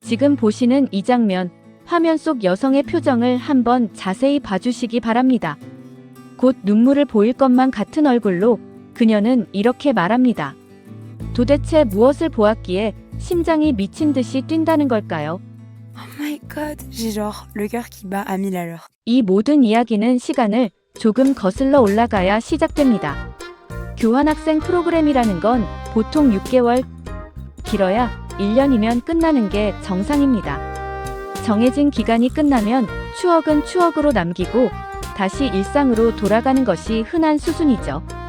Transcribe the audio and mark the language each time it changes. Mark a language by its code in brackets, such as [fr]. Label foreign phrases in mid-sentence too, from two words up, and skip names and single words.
[ko] 지금 보시는 이 장면, 화면 속 여성의 표정을 한번 자세히 봐주시기 바랍니다. 곧 눈물을 보일 것만 같은 얼굴로 그녀는 이렇게 말합니다. 도대체 무엇을 보았기에 심장이 미친 듯이 뛴다는 걸까요? [en] Oh my god, [fr] j'ai genre le cœur qui bat à 1000 à l'heure. [ko] 이 모든 이야기는 시간을 조금 거슬러 올라가야 시작됩니다. 교환학생 프로그램이라는 건 보통 6개월, 길어야 1년이면 끝나는 게 정상입니다. 정해진 기간이 끝나면 추억은 추억으로 남기고 다시 일상으로 돌아가는 것이 흔한 수순이죠.